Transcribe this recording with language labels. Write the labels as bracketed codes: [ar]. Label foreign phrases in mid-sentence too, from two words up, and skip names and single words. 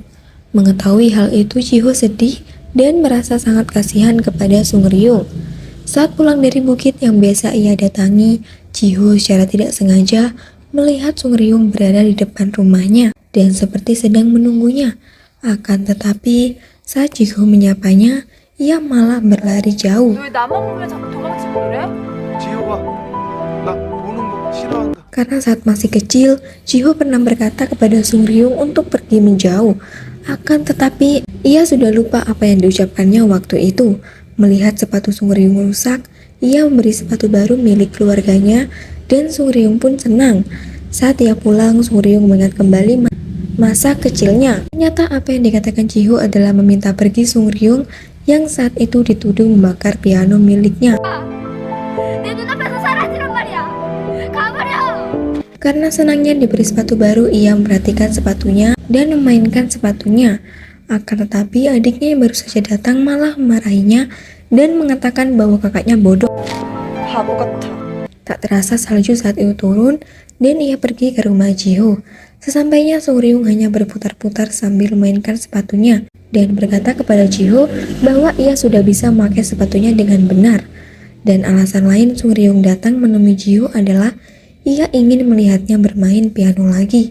[id] Mengetahui hal itu, Jiho sedih dan merasa sangat kasihan kepada Sung Ryung. Saat pulang dari bukit yang biasa ia datangi, Jiho secara tidak sengaja melihat Sung Ryung berada di depan rumahnya dan seperti sedang menunggunya. Akan tetapi, saat Jiho menyapanya, ia malah berlari jauh. [ko] 왜 나만 보면 자꾸 도망치고 그래? 지효가 나 보는 거 싫어한다. [id] Karena saat masih kecil, Jiho pernah berkata kepada Sung Ryung untuk pergi menjauh. Akan tetapi, ia sudah lupa apa yang diucapkannya waktu itu. Melihat sepatu Sung Ryung rusak, ia memberi sepatu baru milik keluarganya dan Sung Ryung pun senang. Saat ia pulang, Sung Ryung mengingat kembali masa kecilnya. Ternyata apa yang dikatakan Jiho adalah meminta pergi Sung Ryung yang saat itu dituduh membakar piano miliknya. [ko] 내 눈앞에서 사라지란 말이야. 가버려. [id] Karena senangnya diberi sepatu baru, ia memperhatikan sepatunya dan memainkan sepatunya. Akan tetapi adiknya yang baru saja datang malah memarahinya dan mengatakan bahwa kakaknya bodoh. [ko] 바보 같아. [id] Tak terasa salju saat itu turun dan ia pergi ke rumah Jiho. Sesampainya Sungryung hanya berputar-putar sambil memainkan sepatunya dan berkata kepada Jiho bahwa ia sudah bisa memakai sepatunya dengan benar. Dan alasan lain Sungryung datang menemui Jiho adalah ia ingin melihatnya bermain piano lagi.